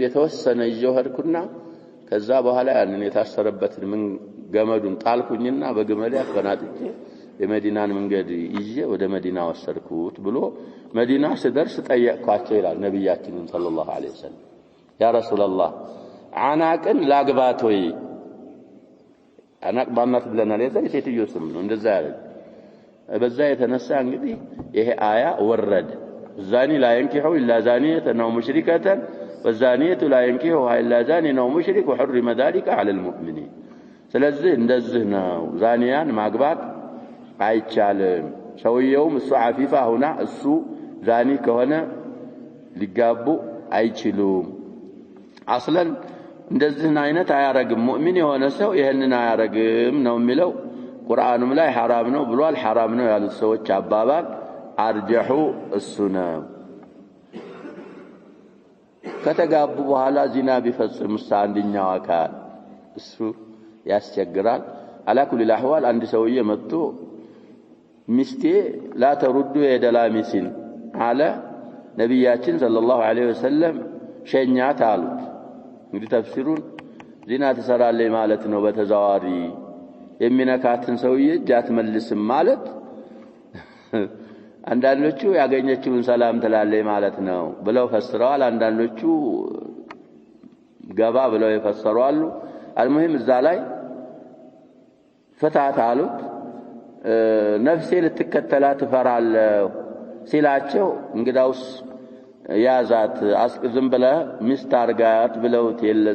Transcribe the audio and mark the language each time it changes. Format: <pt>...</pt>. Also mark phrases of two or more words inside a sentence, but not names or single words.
<am>የተወሰነ ይጀወርኩና ከዛ በኋላ ያንን የታሰረበትን ምን ገመዱን ጣልኩኝና በግመሌ አፈናጥቼ የመዲናን መንገድ ይዤ ወደ መዲና ወሰድኩት ብሎ መዲና ስደርስ ጠየቅኳቸው ይላል ነብያችን</am> <ar>صلى الله عليه</ar> <am>ወሰለም</am> <ar>يا رسول الله</ar> <am>አናቅን ላግባቶይ አናቅ ባናት ብለናል የዘይ ሴትዮ ስም ነው እንደዛ ያለ በዛ የተነሳ እንግዲህ ይሄ አያ</am> <ar>ወረደ الزاني لا ينكح إلا زانية أو مشركة والزانية لا ينكحها إلا زان أو مشرك وحرم ذلك على المؤمنين</ar> <am>ስለዚህ እንደዚህ ነው ዛኒያን ማግባት አይቻልም ሰውየውም እሱ አፊፋ ሆና እሱ ዛኒ ከሆነ ሊጋቡ አይችሉም አስለን እንደዚህ አይነት አያረግም ሙእሚን የሆነ ሰው ይሄንን አያረግም ነው የሚለው ቁርአኑም ላይ حرام ነው ብሏል حرام ነው ያሉት ሰዎች አባባል አርጀሁ እሱና ከተጋቡ በኋላ ዚና ቢፈጽም አንደኛው አካል እሱ ያስቸግራል</am> <ar>على كل الاحوال</ar> <am>አንድ ሰውዬ መጥቶ ሚስቴ</am> <ar>لا ترد يد لامس على</ar> <am>ነብያችን</am> <ar>صلى الله عليه وسلم</ar> <am>ሸኛት አሉት እንግዲህ ተፍሲሩን ዚና ተሰራለች ማለት ነው በተዛዋሪ የሚነካትን ሰውዬ ጃት መልስም ማለት አንዳንዶቹ ያገኘችውን ሰላም ትላለች ማለት ነው ብለው ፈስረዋል አንዳንዶቹ ገባ ብለው ይፈሰራሉ አልሙሂም እዛ ላይ ፈታት አሉት ነፍሴ ልትከተላት ፈራለሁ ሲላቸው እንግዳውስ ያዛት አስቅዝም ብለ ሚስት አርጋት ብለውት የለዛ</am>